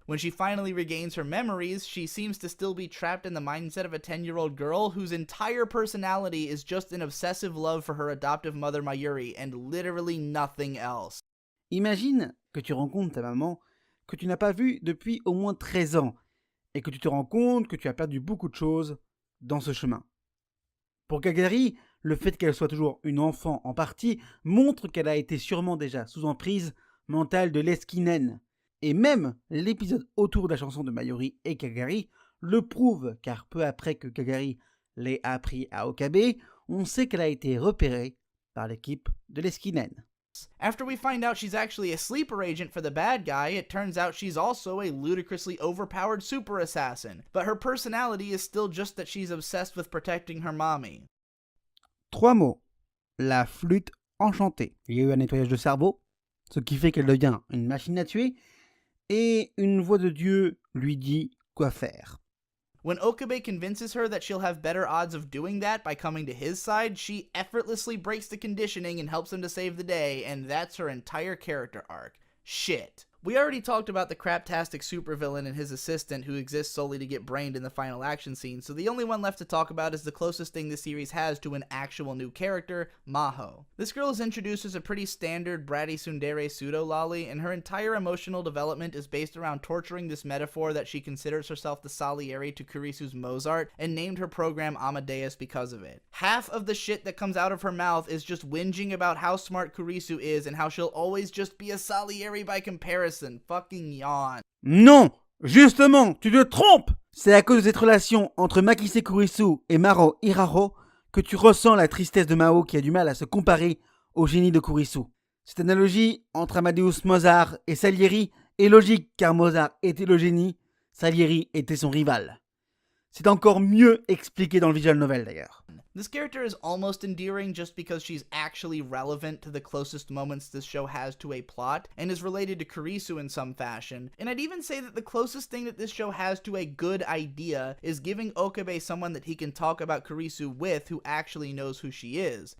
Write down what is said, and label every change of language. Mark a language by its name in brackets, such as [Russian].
[English] When she finally regains her memories, she seems to still be trapped in the mindset of a 10-year-old girl whose entire personality is just an obsessive love for her adoptive mother Mayuri and literally nothing else. [French] Imagine que tu rencontres ta maman que tu n'as pas vue depuis au moins 13 ans et que tu te rends compte que tu as perdu beaucoup de choses dans ce chemin. Pour Kagari, le fait qu'elle soit toujours une enfant en partie montre qu'elle a été sûrement déjà sous emprise mentale de Leskinen. Et même l'épisode autour de la chanson de Mayuri et Kagari le prouve, car peu après que Kagari l'ait appris à Okabe, on sait qu'elle a été repérée par l'équipe de Leskinen. [English] After we find out she's actually a sleeper agent for the bad guy, it turns out she's also a ludicrously overpowered super assassin, but her personality is still just that she's obsessed with protecting her mommy. [French] 3 mots. La flûte enchantée. Il y a eu un nettoyage de cerveau, ce qui fait qu'elle devient une machine à tuer, et une voix de Dieu lui dit quoi faire. [English] When Okabe convinces her that she'll have better odds of doing that by coming to his side, she effortlessly breaks the conditioning and helps him to save the day, and that's her entire character arc. Shit. We already talked about the craptastic supervillain and his assistant who exists solely to get brained in the final action scene, so the only one left to talk about is the closest thing the series has to an actual new character, Maho. This girl is introduced as a pretty standard bratty tsundere pseudo-lolly, and her entire emotional development is based around torturing this metaphor that she considers herself the Salieri to Kurisu's Mozart, and named her program Amadeus because of it. Half of the shit that comes out of her mouth is just whinging about how smart Kurisu is and how she'll always just be a Salieri by comparison. Fucking yawn. [French] Non, justement, tu te trompes. C'est à cause de cette relation entre Makise Kurisu et Maro Hiraro que tu ressens la tristesse de Mao qui a du mal à se comparer au génie de Kurisu. Cette analogie entre Amadeus Mozart et Salieri est logique car Mozart était le génie, Salieri était son rival. C'est encore mieux expliqué dans le visual novel d'ailleurs. [English] This character is almost endearing just because she's actually relevant to the closest moments this show has to a plot, and is related to Kurisu in some fashion, and I'd even say that the closest thing that this show has to a good idea is giving Okabe someone that he can talk about Kurisu with who actually knows who she is.